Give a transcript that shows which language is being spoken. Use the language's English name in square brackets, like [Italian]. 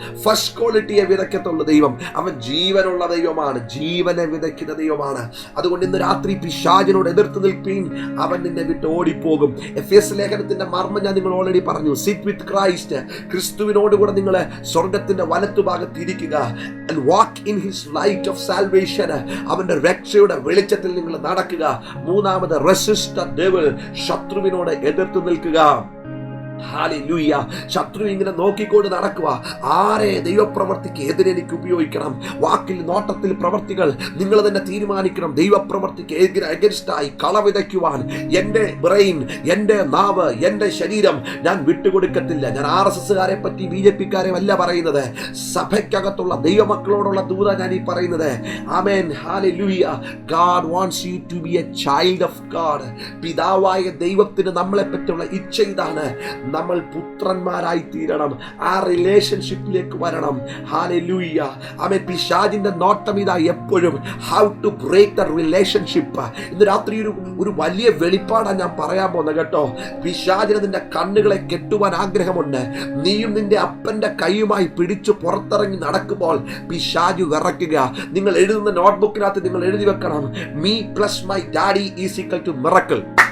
[Malayalam] First ക്വാളിറ്റിയെ വിതയ്ക്കത്തുള്ള ദൈവം. അവൻ ജീവനുള്ള ദൈവമാണ്, ജീവനെ വിതയ്ക്കുന്ന ദൈവമാണ്. അതുകൊണ്ട് ഇന്ന് രാത്രി പിശാചിനോട് എതിർത്ത് നിൽപ്പീൻ, അവൻ നിന്നെ വിട്ട് ഓടിപ്പോകും. എഫേസ്യ ലേഖനത്തിന്റെ മർമ്മം ഞാൻ നിങ്ങൾ ഓൾറെഡി പറഞ്ഞു. Sit with Christ. ക്രിസ്തുവിനോട് കൂടെ നിങ്ങൾ സ്വർഗത്തിന്റെ വലത്തുഭാഗത്ത് ഇരിക്കുക. [English] and walk in his light of salvation. [Malayalam] അവന്റെ രക്ഷയുടെ വെളിച്ചത്തിൽ നിങ്ങൾ നടക്കുക. മൂന്നാമത്, resist the devil. ശത്രുവിനോട് എതിർത്ത് നിൽക്കുക. ഹല്ലേലൂയ. ശത്രു ഇങ്ങനെ നോക്കിക്കൊണ്ട് നടക്കുക. ആരെ ദൈവപ്രവർത്തിക്ക് എതിരെ എനിക്ക് ഉപയോഗിക്കണം? വാക്കിൽ, നോട്ടത്തിൽ, പ്രവർത്തികൾ നിങ്ങൾ തന്നെ തീരുമാനിക്കണം. ദൈവപ്രവർത്തിക്ക് എഗൻസ്റ്റായി കള വിതയ്ക്കുവാൻ എന്റെ ബ്രെയിൻ, എന്റെ നാവ്, എന്റെ ശരീരം ഞാൻ വിട്ടുകൊടുക്കത്തില്ല. ഞാൻ RSSകാരെ പറ്റി, BJPക്കാരെ അല്ല പറയുന്നത്. സഭയ്ക്കകത്തുള്ള ദൈവമക്കളോടുള്ള ദൂത ഞാൻ ഈ പറയുന്നത്. ആമേൻ. Hallelujah. [English] God wants you to be a child of God. [Malayalam] പിതാവായ ദൈവത്തിന് നമ്മളെ പറ്റിയുള്ള ഇച്ഛ ഇതാണ്: നമ്മൾ പുത്രന്മാരായി തീരണം. ആ റിലേഷൻഷിപ്പിലേക്ക് വരണം. ഹല്ലേലൂയ. ആമേൻ. പിശാചിന്റെ നോട്ടം ഇതാ എപ്പോഴും: how to break the relationship. ഇന്ന് രാത്രി ഒരു വലിയ വെളിപ്പാടാണ് ഞാൻ പറയാൻ പോകുന്നത് കേട്ടോ. പിശാചിന് നിന്റെ കണ്ണുകളെ കെട്ടുവാൻ ആഗ്രഹമുണ്ട്. നീയും നിന്റെ അപ്പന്റെ കൈയുമായി പിടിച്ചു പുറത്തിറങ്ങി നടക്കുമ്പോൾ പിശാചു വിറയ്ക്കുക. നിങ്ങൾ എഴുതുന്ന നോട്ട്ബുക്കിനകത്ത് നിങ്ങൾ എഴുതി വെക്കണം: me plus my daddy is equal to miracle.